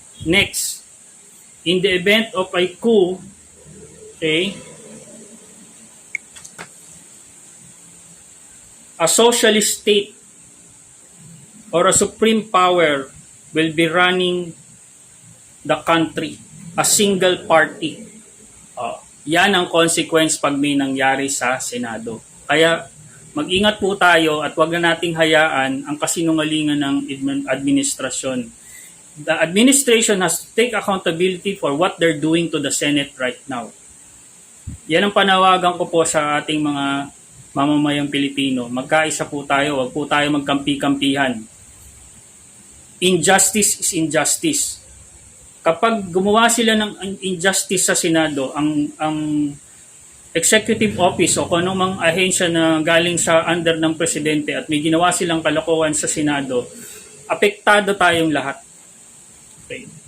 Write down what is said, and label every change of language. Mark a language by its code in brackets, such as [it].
[en] Next, in the event of a coup, okay, a socialist state or a supreme power will be running the country, a single party. [tl] Yan ang consequence pag may nangyari sa Senado. Kaya mag-ingat po tayo at wag na nating hayaan ang kasinungalingan ng administrasyon. [en] The administration has to take accountability for what they're doing to the Senate right now. [tl] Yan ang panawagan ko po sa ating mga mamamayang Pilipino. Magkaisa po tayo, wag po tayo magkampi-kampihan. [en] Injustice is injustice. [tl] Kapag gumawa sila ng injustice sa Senado, ang executive office o kung anumang ahensya na galing sa under ng presidente at may ginawa silang kalokohan sa Senado, apektado tayong lahat. Okay.